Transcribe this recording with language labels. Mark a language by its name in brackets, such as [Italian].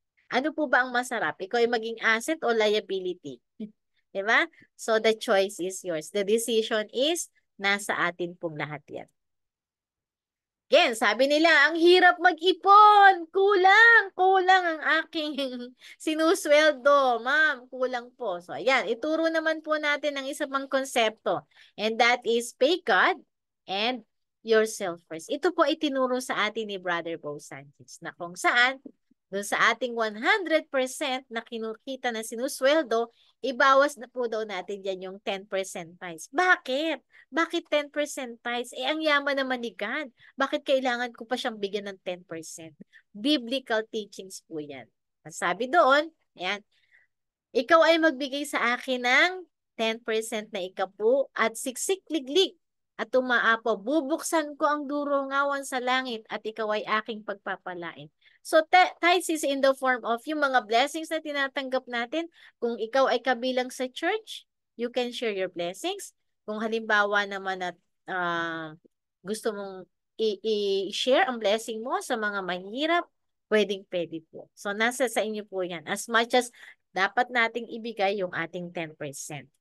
[Filipino] Ano po ba ang masarap? Ikaw ay maging asset o liability? Diba? [English] So the choice is yours. The decision is [Filipino] nasa atin pong lahat yan. Again, sabi nila, ang hirap mag-ipon. Kulang ang aking sinusweldo. Ma'am, kulang po. So, ayan, ituro naman po natin ang isa pang konsepto. [English] And that is pay God and yourself first. [Filipino] Ito po itinuro sa atin ni Brother Bo Sanchez na kung saan, doon sa ating 100% na kinukita na sinusweldo, ibawas na po daw natin dyan yung 10% tithes. Bakit? Bakit 10% tithes? Eh, ang yaman naman ni God. Bakit kailangan ko pa siyang bigyan ng 10%? Biblical teachings po yan. Sabi doon, ayan, ikaw ay magbigay sa akin ng 10% na ikapu at siksik liglig at tumaapo. Bubuksan ko ang durungawan sa langit at ikaw ay aking pagpapalain. [English] So, tithes is in the form of [Filipino] yung mga blessings na tinatanggap natin. Kung ikaw ay kabilang sa church, [English] you can share your blessings. [Filipino] Kung halimbawa naman at gusto mong i-share ang blessing mo sa mga mahirap, pwedeng-pwede po. So, nasa sa inyo po yan. [English] As much as [Filipino] dapat nating ibigay yung ating 10%.